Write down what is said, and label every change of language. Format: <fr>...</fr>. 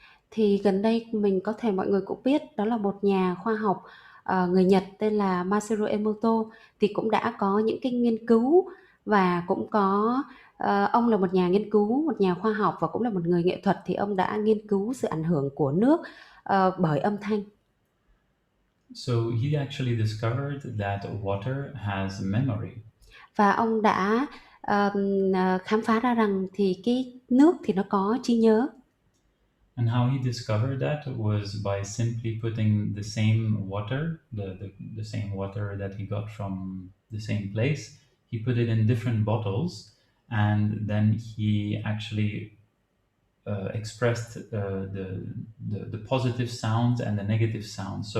<vi>Thì gần đây mọi người cũng biết, đó là một nhà khoa học người Nhật tên là Masaru Emoto, thì cũng đã có những cái nghiên cứu, và cũng có ông là một nhà nghiên cứu, một nhà khoa học, và cũng là một người nghệ thuật, thì ông đã nghiên cứu sự ảnh hưởng của nước bởi âm thanh.</vi> <en>So he actually discovered that water has memory.</en> <vi>Và ông đã khám phá ra rằng thì cái nước thì nó có trí nhớ.</vi> <en>And how he discovered that was by simply putting the same water, the same water that he got from the same place, he put it in different bottles, and then he actually expressed the positive sounds and the negative sounds.</en>